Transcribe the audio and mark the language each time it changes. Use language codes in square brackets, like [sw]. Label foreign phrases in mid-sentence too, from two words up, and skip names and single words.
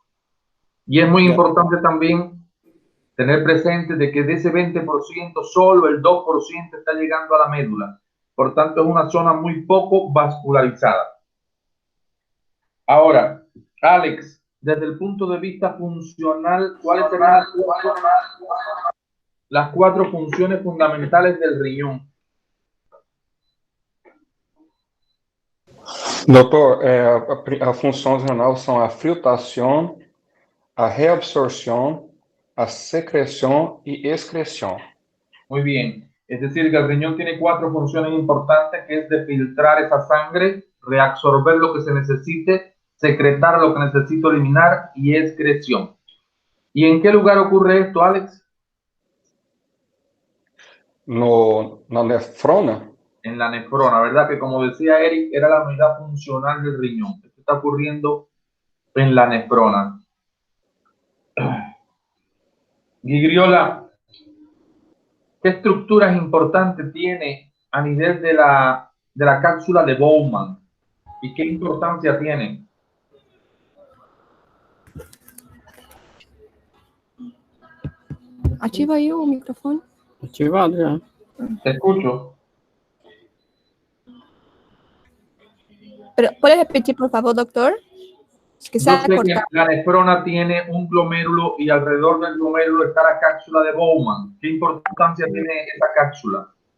[es] Y es muy importante también tener presente de que de ese 20%, solo el 2% está llegando a la médula. Por tanto, es una zona muy poco vascularizada. Ahora, Alex, desde el punto de vista funcional, ¿cuáles serían las 4 funciones fundamentales del riñón? [pt] Doutor, as funções renais são a filtração, a reabsorção, a secreção e excreção. [es] Muy bien. Es decir, que el riñón tiene 4 funciones importantes, que es de filtrar esa sangre, reabsorber lo que se necesite, secretar lo que necesito eliminar y excreción. ¿Y en qué lugar ocurre esto, Alex? [pt] Na nefrona? [es] En la nefrona, ¿verdad? Que como decía Eric, era la unidad funcional del riñón. Esto está ocurriendo en la nefrona. Gigriola, ¿qué estructuras importantes tiene a nivel de la cápsula de Bowman? ¿Y qué importancia tiene? [pt] Ativa aí o microfone. Ativado já. [es] Te escucho. Pero, ¿puede repetir, por favor, doctor? Es que se Yo ha sé que cortado. la nefrona tiene un glomérulo y alrededor del glomérulo está la cápsula de Bowman. ¿Qué importancia tiene esa cápsula?